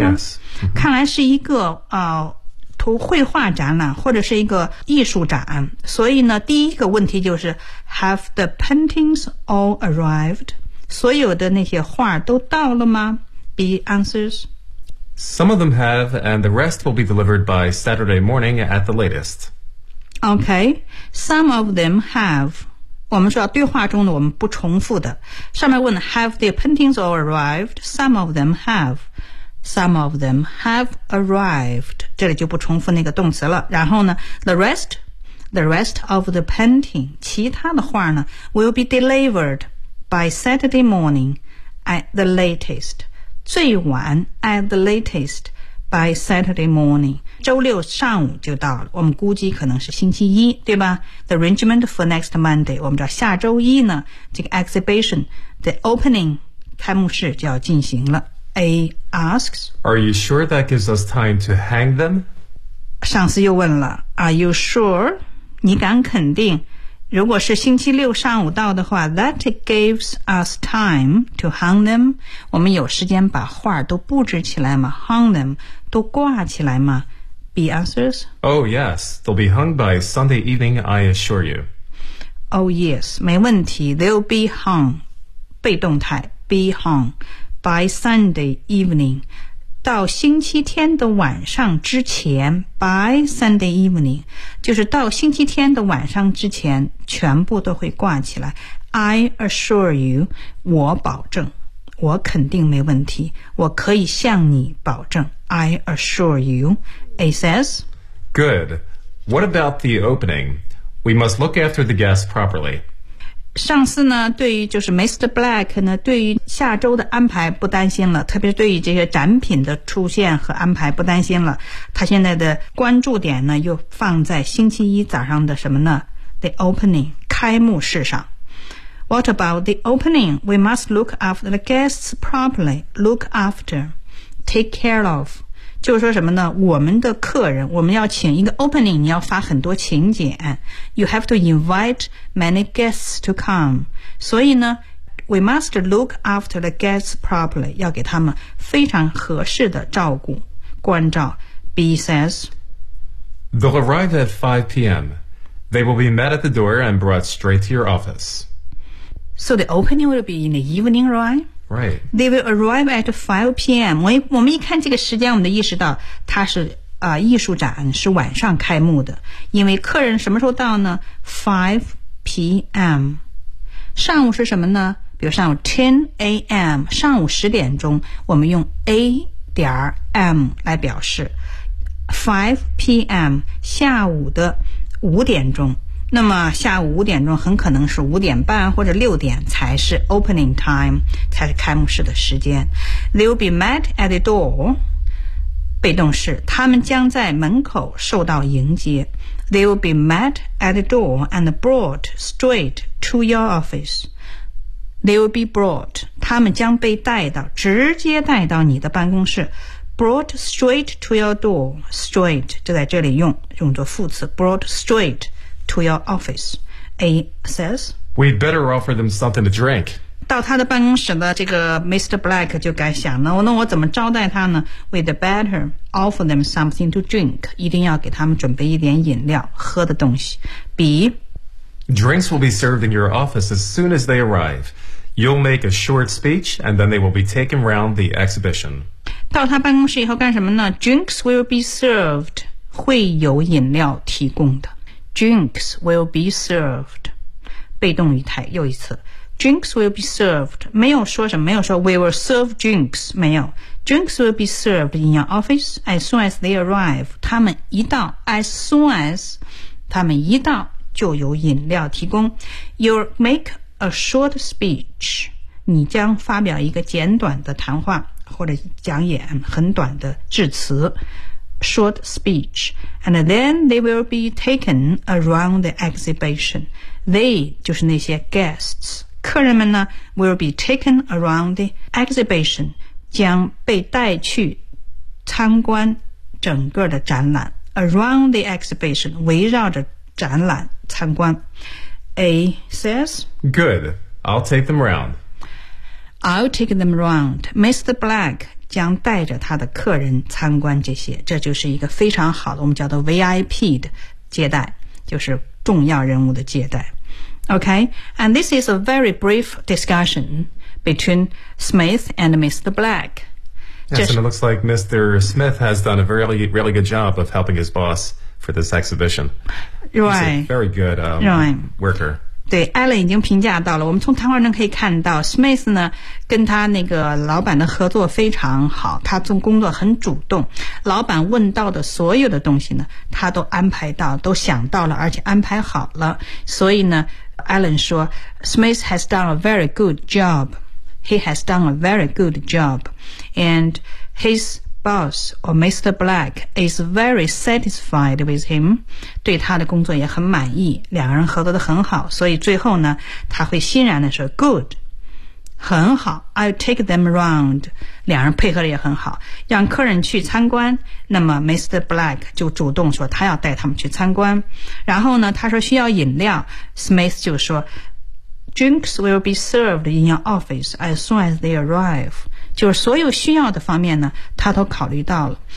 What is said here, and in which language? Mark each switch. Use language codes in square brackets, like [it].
[en] Yes、 mm-hmm. [zh] 看来是一个、图绘画展览或者是一个艺术展所以呢第一个问题就是 [en] Have the paintings all arrived [zh] 所有的那些画都到了吗 [en] B answers Some of them have, and the rest will be delivered by Saturday morning at the latest. Okay, some of them have. [zh] 我们说对话中的我们不重复的。上面问 [en] have the paintings all arrived? Some of them have. Some of them have arrived. [zh] 这里就不重复那个动词了。然后呢 [en] the rest of the painting, [zh] 其他的画呢 [en] will be delivered by Saturday morning at the latest. [zh] 最晚 [en] at the latest by Saturday morning [zh] 周六上午就到了我们估计可能是星期一对吧 [en] the arrangement for next Monday [zh] 我们知道下周一呢这个 [en] exhibition the opening [zh] 开幕式就要进行了 [en] A asks Are you sure that gives us time to hang them? [zh] 上司又问了 [en] Are you sure? [zh] 你敢肯定如果是星期六上午到的话 [en] That gives us time to hang them [zh] 我们有时间把画都布置起来吗 [en] Hang them [zh] 都挂起来吗 [en] B answers Oh yes, they'll be hung by Sunday evening I assure you Oh yes, [zh] 没问题 [en] They'll be hung [zh] 被动态 [en] Be hung By Sunday evening [zh] 到星期天的晚上之前 [en] By Sunday evening [zh] 就是到星期天的晚上之前全部都会挂起来 [en] I assure you [zh] 我保证我肯定没问题我可以向你保证 [en] I assure you A says Good What about the opening? We must look after the guests properly [zh] 上司呢对于就是 Mr. Black 呢对于下周的安排不担心了特别是对于这些展品的出现和安排不担心了他现在的关注点呢又放在星期一早上的什么呢 The opening 开幕式上 [en] What about the opening? We must look after the guests properly Look after Take care of [zh] 就是说什么呢我们的客人我们要请一个 [en] opening [zh] 你要发很多请柬 [en] You have to invite many guests to come [zh] 所以呢 [en] We must look after the guests properly [zh] 要给他们非常合适的照顾关照 [en] B says They'll arrive at 5 p.m. They will be met at the door and brought straight to your office So the opening will be in the evening, right? Right They will arrive at 5 p.m. [zh] 我们一看这个时间我们就意识到它是、艺术展是晚上开幕的因为客人什么时候到呢 5 p.m. 上午是什么呢比如上午 10 a.m. 上午十点钟我们用 a.m. 来表示 5 p.m. 下午的五点钟那么下午五点钟很可能是五点半或者六点才是 [en] opening time [zh] 才是开幕式的时间 [en] They'll be met at the door [zh] 被动式他们将在门口受到迎接 [en] They'll be met at the door and brought straight to your office They will be brought [zh] 他们将被带到直接带到你的办公室 [en] Brought straight to your door [zh] Straight 就在这里用作副词 [en] Brought straight to your office A says We'd better offer them something to drink [zh] 到他的办公室的这个 Mr. Black 就该想了那我怎么招待他呢 [en] We'd better offer them something to drink [zh] 一定要给他们准备一点饮料喝的东西 B [en] Drinks will be served in your office as soon as they arrive. You'll make a short speech, and then they will be taken round the exhibition. [zh] 到他办公室以后干什么呢 [en] Drinks will be served. [zh] 会有饮料提供的。 [en] Drinks will be served. [zh] 被动语态又一次。 [en] Drinks will be served. [zh] 没有说什么没有说 [en] we will serve drinks. [zh] 没有。 [en] Drinks will be served in your office as soon as they arrive. [zh] 他们一到 as soon as 他们一到就有饮料提供 [en] You'll make a short speech [zh] 你将发表一个简短的谈话或者讲演，很短的致辞 [en] short speech, and then they will be taken around the exhibition. [zh] They 就是那些 guests, 客人们呢 [en] will be taken around the exhibition, [zh] 将被带去参观整个的展览 [en] around the exhibition, [zh] 围绕着展览参观。 [en] A says, Good, I'll take them around. I'll take them around. Mr. [zh] Black 将带着他的客人参观这些，这就是一个非常好的我们叫做 VIP 的接待，就是重要人物的接待。 [en] OK, and this is a very brief discussion between Smith and Mr. Black. Yes, and it looks like Mr. Smith has done a really, really good job of helping his boss for this exhibition. Right. He's a very good worker. [zh] 对 ,Alan 已经评价到了，我们从谈话中可以看到 ,Smith 呢跟他那个老板的合作非常好，他做工作很主动，老板问到的所有的东西呢他都安排到，都想到了，而且安排好了。所以呢 [en] ,Alan 说 ,Smith has done a very good job. He has done a very good job. And his boss, or Mr. Black, is very satisfied with him. [zh] 对他的工作也很满意，两个人合作得很好，所以最后呢，他会欣然地说 good, 很好 [en] I'll take them around. [zh] 两人配合得也很好，让客人去参观，那么 Mr. Black 就主动说他要带他们去参观。然后呢，他说需要饮料， [en] Smith [zh] 就说 [en] drinks will be served in your office as soon as they arrive. [zh] 就是所有需要的方面呢他都考虑到了。